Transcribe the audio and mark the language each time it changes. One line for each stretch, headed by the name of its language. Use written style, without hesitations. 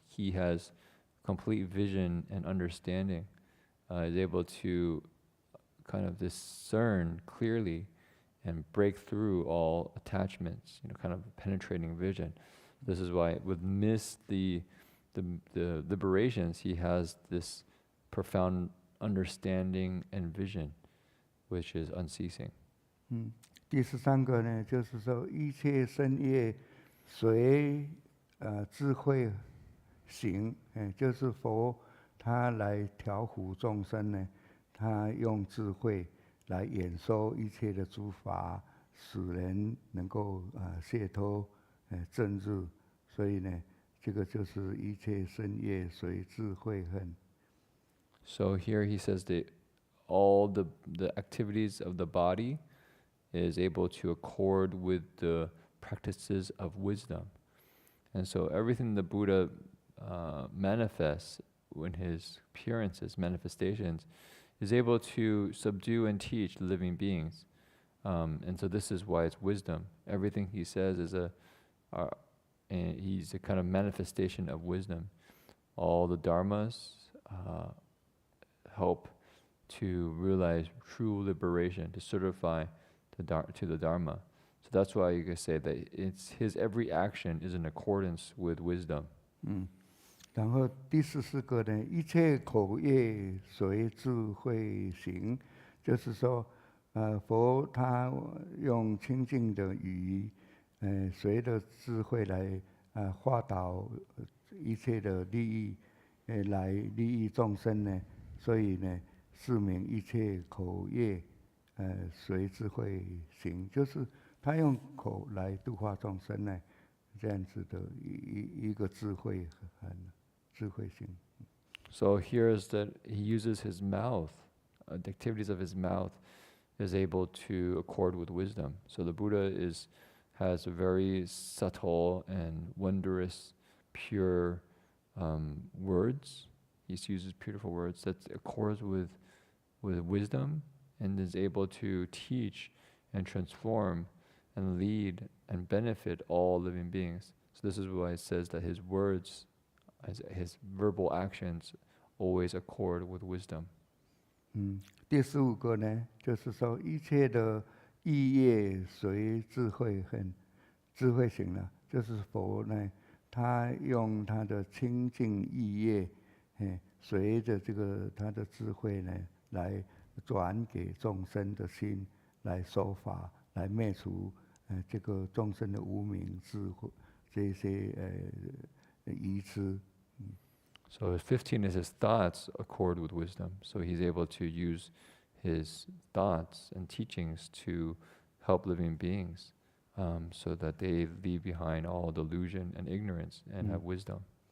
English: He has complete vision and understanding, is able to kind of discern clearly and break through all attachments, kind of penetrating vision. This is why with miss the liberations, he has this profound understanding and vision, which is unceasing.
Chinese: 第13个呢，就是说一切身业随智慧行，就是佛他来调伏众生呢，他用智慧来演说一切的诸法，使人能够解脱正入。所以呢，这个就是一切身业随智慧恨。
English: So here he says that all the activities of the body is able to accord with the practices of wisdom. And so everything the Buddha manifests in his appearances, manifestations, is able to subdue and teach living beings. And so this is why it's wisdom. Everything he says is he's a kind of manifestation of wisdom. All the dharmas help to realize true liberation, to certify to the Dharma. So that's why you can say that it's his every action is in accordance with wisdom.
Chinese: 然后第14个呢，一切口业随智慧行，就是说，佛他用清净的语，随着智慧来化导一切的利益，来利益众生呢。所以呢，是名一切口业，随智慧行，就是他用口来度化众生呢，这样子的一个智慧行。
English: So here is that he uses his mouth, the activities of his mouth is able to accord with wisdom. So the Buddha has a very subtle and wondrous, pure words. He uses beautiful words that accords with wisdom and is able to teach and transform and lead and benefit all living beings. So this is why it says that his words, his verbal actions always accord with wisdom.
Chinese: 第15个呢，就是说一切的意业随智慧行了，就是佛呢，他用他的清净意业，随着这个他的智慧呢，来转给众生的心，来说法，来灭除这个众生的无明智慧这些愚痴。
English: So 15 is his thoughts accord with wisdom. So he's able to use his thoughts and teachings to help living beings, so that they leave behind all delusion and ignorance and have wisdom.